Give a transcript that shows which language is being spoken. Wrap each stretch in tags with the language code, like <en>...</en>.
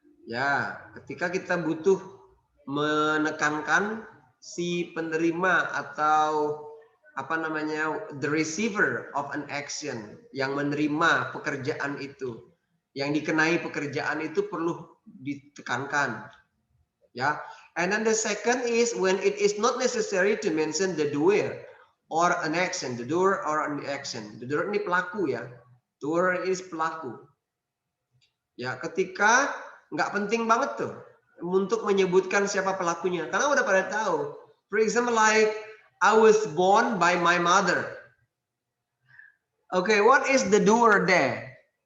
<id>Ya, ketika kita butuh menekankan si penerima atau apa namanya,</id> <en>the receiver of an action,</en> <id>yang menerima pekerjaan itu, yang dikenai pekerjaan itu perlu ditekankan, ya.</id> <en>And then the second is when it is not necessary to mention the doer or an action, the doer or an action.</en> <id>The doer ini pelaku ya, doer is pelaku. Ya, ketika nggak penting banget tuh untuk menyebutkan siapa pelakunya, karena udah pada tahu.</id> <en>For example, like I was born by my mother. Okay, what is the doer there?</en>